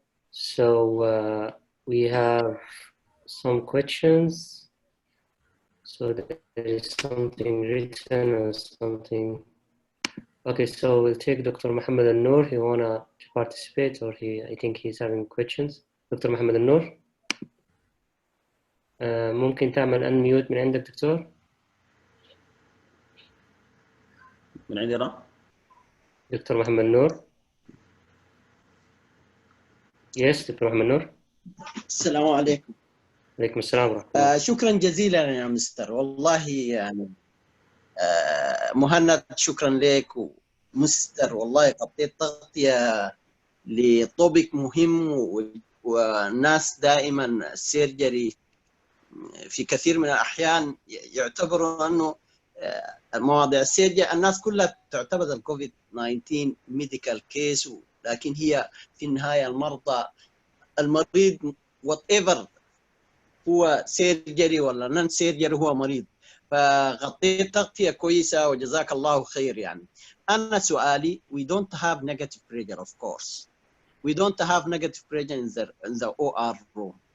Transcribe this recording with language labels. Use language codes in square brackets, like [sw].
[en] So we have some questions. So there is something written or something. Okay, so we'll take Dr. Mohammed Al-Noor. He wanna participate, or I think he's having questions. Dr. Mohammed Al-Noor. [ar] ممكن تعمل unmute من عندك دكتور؟ من عندي أنا؟ دكتور محمد نور. [en] Yes, [ar] دكتور محمد نور. السلام عليكم. عليكم السلام ورحمة الله. شكرا جزيلا يا مستر، والله يعني مهند شكرا لك، ومستر والله غطيت تغطية لطوبك مهم، والناس دائما السيرجري في كثير من الأحيان يعتبروا أنه مواضيع السيرجري الناس كلها تعتبر الكوفيد 19 ميديكال كيس، لكن هي في النهاية المريض [en] whatever [ar] هو سيرجري ولا نون سيرجري هو مريض، فغطيت تغطية كويسة وجزاك الله خير. يعني أنا سؤالي [en] we don't have negative pressure of course. We don't have negative pressure in the OR room.